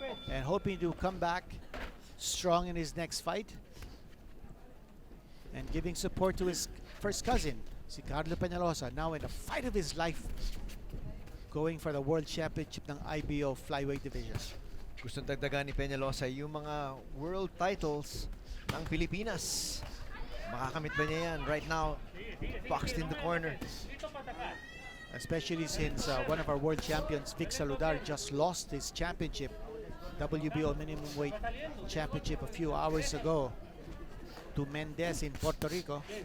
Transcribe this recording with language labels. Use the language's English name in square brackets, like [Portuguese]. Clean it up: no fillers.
[English] And hoping to come back strong in his next fight. And giving support to his first cousin, si Carlo Peñalosa, now in the fight of his life, going for the World Championship ng IBO Flyweight Division. [Filipino] Gustong dagdagan ni Peñalosa yung mga world titles ng Pilipinas. Makakamit ba niya yan? [English] Right now, boxed in the corner. Especially since one of our world champions, Vic Saludar, just lost his championship, WBO minimum weight championship a few hours ago to Mendez in Puerto Rico.